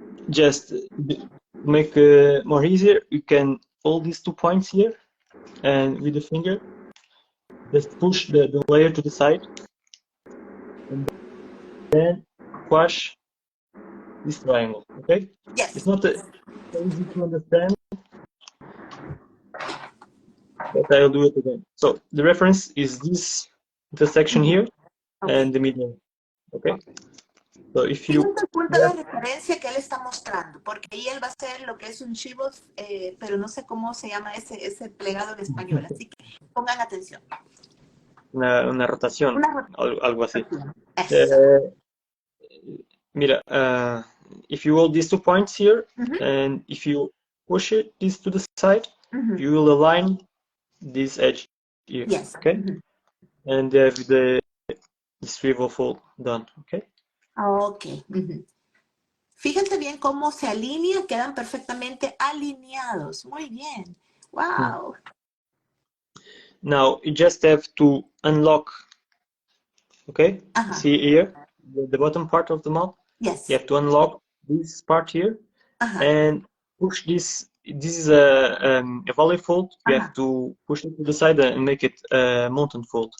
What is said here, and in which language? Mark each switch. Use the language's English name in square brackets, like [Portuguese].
[English] Just make more easier, you can hold these 2 points here, and with the finger, just push the layer to the side, and then squash this triangle. Okay. Yes. It's not easy to understand, but I'll do it again. So the reference is this intersection here and the middle. Okay. So if you... [Spanish] Este es el punto de referencia que él está mostrando, porque ahí él va a hacer lo que es un swivel, pero no sé cómo se llama ese plegado en español, así que pongan atención. Una rotación, algo así. Mira, [English] if you hold these 2 points here, and if you push this to the side, you will align this edge here. Yes. Okay. And have the swivel fold done. Okay. Ok. [Spanish] Fíjense bien cómo se alinean, quedan perfectamente alineados. Muy bien. Wow. [English] Now you just have to unlock. Okay. See here, the bottom part of the mouth. Yes. You have to unlock this part here and push this. This is a volley fold. You have to push it to the side and make it a mountain fold.